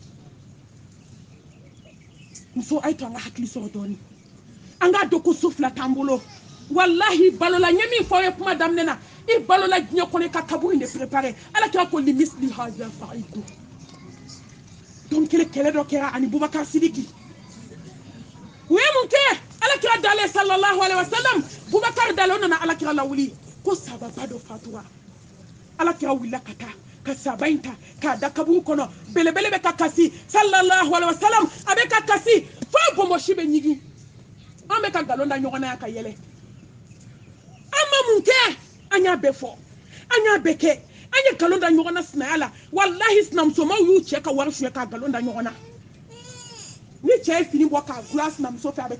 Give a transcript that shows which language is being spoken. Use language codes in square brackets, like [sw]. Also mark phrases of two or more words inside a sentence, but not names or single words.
[bm] muso a ye to an ka hakili sɔrɔ dɔɔni an k'a dɔn ko so fila t'an bolo walahi balola n ye min fɔ aw ye kuma daminɛ na i balola diɲɛ kɔnɔ i ka kaburu in de préparé ala kɛra ko [ar] لمثل هذا فأعدوا [bm] donc kɛlɛ dɔ kɛra ani Bubakar Sidiki u ye mun kɛ ala kira dalen [ar] صلى الله عليه وسلم [bm] Bubakar dalen o nana ala kira lawuli ko sababa dɔ fatura ala kira wulila ka taa ka saba in ta k'a da kaburu kɔnɔ belebele bɛ ka kasi [ar] صلى الله عليه وسلم [bm] a bɛ ka kasi fo bɔnbɔsi bɛ ɲigi an bɛ ka nkalon da ɲɔgɔn na yan ka yɛlɛ an ma mun kɛ an y'a bɛɛ fɔ an y'a bɛɛ kɛ an ye nkalon da ɲɔgɔn na sinaya la walahi sinamusomaw y'u cɛ ka wari suɲɛ k'a nkalon da ɲɔgɔn na ni cɛ ye fini bɔ k'a gula sinamuso fɛ a bɛ taa